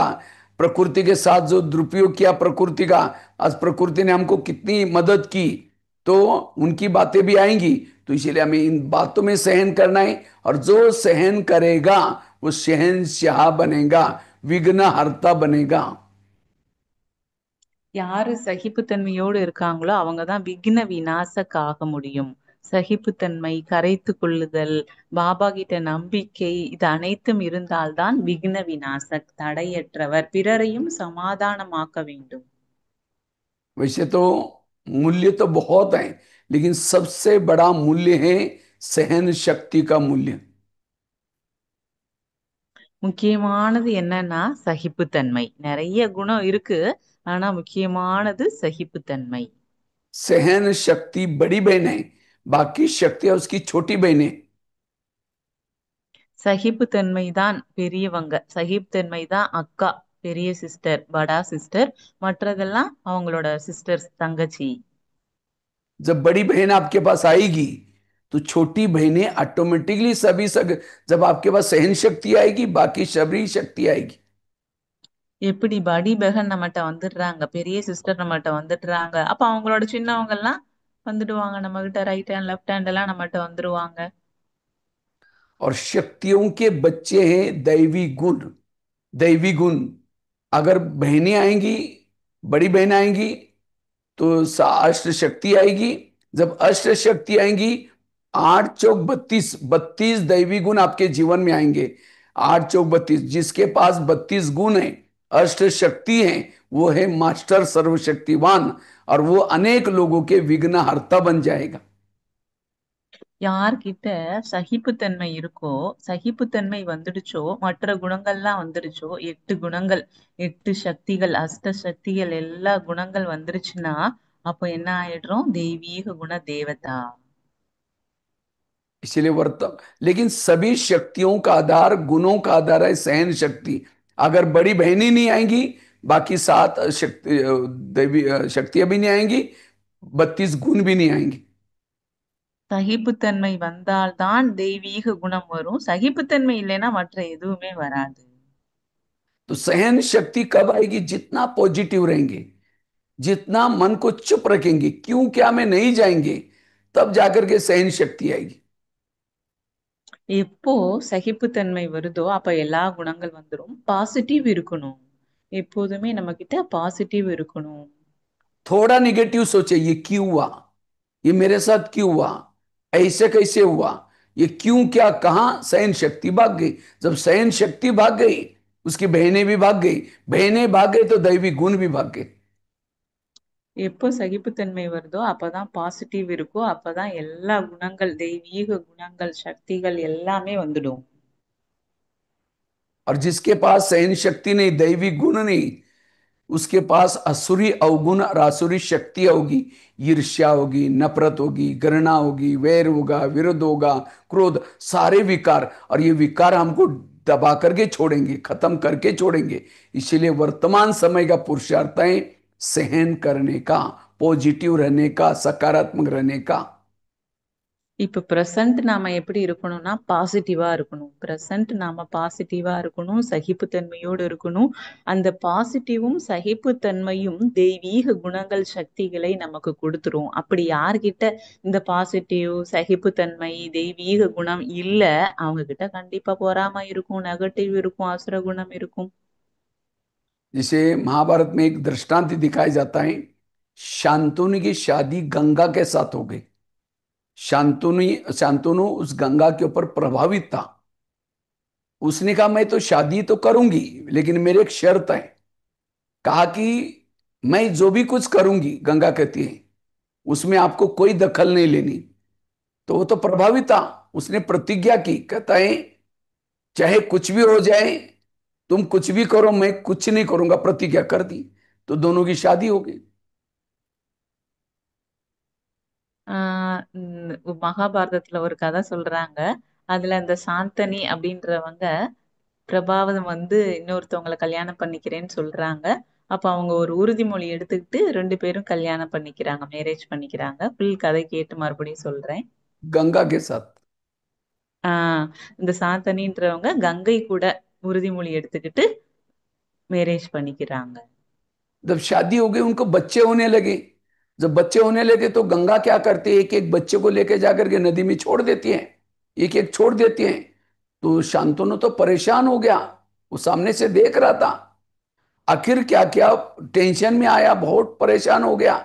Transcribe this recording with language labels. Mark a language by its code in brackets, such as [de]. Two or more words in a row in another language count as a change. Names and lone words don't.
[hi] प्रकृति के साथ जो दुरुपयोग किया प्रकृति का, आज प्रकृति ने हमको कितनी मदद की, तो उनकी बातें भी आएंगी। तो इसीलिए हमें इन बातों में सहन करना है, और जो सहन करेगा वो शहनशाह बनेगा, विघ्नहर्ता बनेगा। [ta] யாரு சகிப்புத்தன்மையோடு இருக்காங்களோ அவங்கதான் விக்ன விநாசக்காக முடியும். சகிப்புத்தன்மை, கரைத்து கொள்ளுதல், பாபா கிட்ட நம்பிக்கை, இது அனைத்தும் இருந்தால்தான் விக்ன விநாசக், தடையற்றவர், பிறரையும் சமாதானமாக்க வேண்டும். [hi] वैसे तो मूल्य तो बहुत है, लेकिन सबसे बड़ा मूल्य है सहन शक्ति का मूल्य। [ta] முக்கியமானது என்னன்னா சகிப்புத்தன்மை. நிறைய குணம் இருக்கு, ஆனா முக்கியமானது சகிப்புத்தன்மை. [hi] सहन शक्ति बड़ी बहन है, बाकी शक्तियां उसकी छोटी बहन है। [ta] சகிப்புத்தன்மை தான் பெரியவங்க, சகிப்புத்தன்மை தான் அக்கா, பெரிய சிஸ்டர், [hi] बड़ा सिस्टर. [ta] மற்றதெல்லாம் அவங்களோட சிஸ்டர்ஸ், தங்கச்சி. [hi] जब बड़ी बहन आपके पास आएगी तो छोटी बहनें ऑटोमेटिकली जब आपके पास सहन शक्ति आएगी, बाकी सभी शक्ति आएगी। [ta] எப்படி [hi] बड़ी बहन [ta] நம்மகிட்ட வந்துடுறாங்க, பெரிய சிஸ்டர் நம்மகிட்ட வந்துடுறாங்க, அப்ப அவங்களோட சின்னவங்க எல்லாம் வந்துடுவாங்க நம்ம கிட்ட, [en] right hand left hand [ta] எல்லாம் நம்மகிட்ட வந்துருவாங்க. [hi] और शक्तियों के बच्चे हैं दैवी गुण। दैवी गुण अगर बहनें आएंगी, बड़ी बहन आएंगी तो अष्ट शक्ति आएगी। जब अष्ट शक्ति आएंगी, 8 चौक 32, 32 दैवी गुण आपके जीवन में आएंगे। 8 चौक 32, जिसके पास 32 गुण है, अष्ट शक्ति है, वो है मास्टर सर्वशक्तिवान, और वो अनेक लोगों के विघ्न हर्ता बन जाएगा। [ta] யார்கிட்ட சகிப்புத்தன்மை இருக்கோ, சகிப்புத்தன்மை வந்துடுச்சோ, மற்ற குணங்கள்லாம் வந்துடுச்சோ, 8 குணங்கள், 8 சக்திகள், அஷ்ட சக்திகள், எல்லா குணங்கள் வந்துருச்சுன்னா அப்போ என்ன ஆயிடுறோம்? தெய்வீக குண தேவதா. [hi] इसलिए वर्तमान, लेकिन सभी शक्तियों का आधार, गुणों का आधार है सहन शक्ति। अगर बड़ी बहनी नहीं आएंगी, बाकी 7 शक्ति, दैवी शक्तियां भी नहीं आएंगी, 32 गुण भी नहीं आएंगी। [ta] சகிப்புத்தன்மை வந்தால்தான் தெய்வீக குணம் வரும். சகிப்புத்தன்மை இல்லைன்னா மற்ற எதுவுமே வராது. [hi] तो सहन शक्ति कब आएगी? जितना पॉजिटिव रहेंगे, जितना मन को चुप रखेंगे, क्यों क्या में नहीं जाएंगे, तब जाकर के सहन शक्ति आएगी। [ta] எப்போ சகிப்புத்தன்மை வருதோ அப்ப எல்லா குணங்கள் வந்துரும். பாசிட்டிவ் இருக்கணும். எப்போதுமே நம்ம கிட்ட பாசிட்டிவ் இருக்கணும். [hi] थोड़ा निगेटिव सोचे, ये क्यों हुआ, ये मेरे साथ क्यों हुआ, ऐसे कैसे हुआ, ये क्यों क्या कहा, सहन शक्ति भाग गई। जब सहन शक्ति भाग गई, उसकी बहनें भी भाग गई, बहनें भाग गई तो दैवी गुण भी भाग गए। [ta] எப்போ சகிப்புத்தன்மை வருதோ அப்பதான் பாசிட்டிவ் இருக்கோ, அப்பதான் எல்லா குணங்கள், தெய்வீக குணங்கள், சக்திகள் எல்லாமே வந்துடும். [hi] और जिसके पास सहन शक्ति नहीं, दैवी गुण नहीं, उसके पास असुरी अवगुण और आसुरी शक्ति होगी। ईर्ष्या होगी, नफरत होगी, घृणा होगी, वैर होगा, विरोध होगा, क्रोध, सारे विकार। और ये विकार हमको दबा करके छोड़ेंगे, खत्म करके छोड़ेंगे। इसीलिए वर्तमान समय का पुरुषार्थ है सहन करने का, पॉजिटिव रहने का, सकारात्मक रहने का। [ta] இப்ப பிரசன்ட் நாம எப்படி இருக்கணும்னா பாசிட்டிவா இருக்கணும். பிரசன்ட் நாம பாசிட்டிவா இருக்கணும், சகிப்புத்தன்மையோடு இருக்கணும். அந்த பாசிட்டிவும் சகிப்புத்தன்மையும் தெய்வீக குணங்கள், சக்திகளை நமக்கு கொடுத்துரும். அப்படி யார்கிட்ட இந்த பாசிட்டிவ், சகிப்புத்தன்மை, தெய்வீக குணம் இல்ல, அவங்க கிட்ட கண்டிப்பா பொறாமை இருக்கும், நெகட்டிவ் இருக்கும், அசுர குணம் இருக்கும். [hi] जिसे महाभारत में एक दृष्टांत दिखाया जाता है, शांतनु की शादी गंगा के साथ हो गई। शांतनु उस गंगा के ऊपर प्रभावित था। उसने कहा मैं तो शादी तो करूंगी, लेकिन मेरी एक शर्त है। कहा कि मैं जो भी कुछ करूंगी, गंगा कहती है, उसमें आपको कोई दखल नहीं लेनी। तो वो तो प्रभावित था, उसने प्रतिज्ञा की, कहता है चाहे कुछ भी हो जाए, तुम कुछ भी करो, मैं कुछ नहीं करूंगा, प्रतिज्ञा कर दी। तो दोनों की शादी हो गई। [ta] மகாபாரதத்துல ஒரு கதை சொல்றாங்க. அதுல அந்த சாந்தனி அப்படின்றவங்க பிரபாவம் இன்னொருத்தவங்களை கல்யாணம் பண்ணிக்கிறேன்னு சொல்றாங்க. அப்ப அவங்க ஒரு உறுதிமொழி எடுத்துக்கிட்டு 2 பேரும் கல்யாணம் பண்ணிக்கிறாங்க, மேரேஜ் பண்ணிக்கிறாங்க. ஃபுல் கதை கேட்டு மறுபடியும் சொல்றேன். [hi] गंगा के साथ। [ta] ஆஹ் இந்த சாந்தனின்றவங்க கங்கை கூட உறுதிமொழி எடுத்துக்கிட்டு மேரேஜ் பண்ணிக்கிறாங்க. [hi] जब शादी हो गई, उनको बच्चे होने लगे। जब बच्चे होने लगे तो गंगा क्या करती है, एक एक बच्चे को लेके जाकर के नदी में छोड़ देती है, एक एक छोड़ देती है। तो शांतनु तो परेशान हो गया, वो सामने से देख रहा था। आखिर क्या क्या, टेंशन में आया, बहुत परेशान हो गया।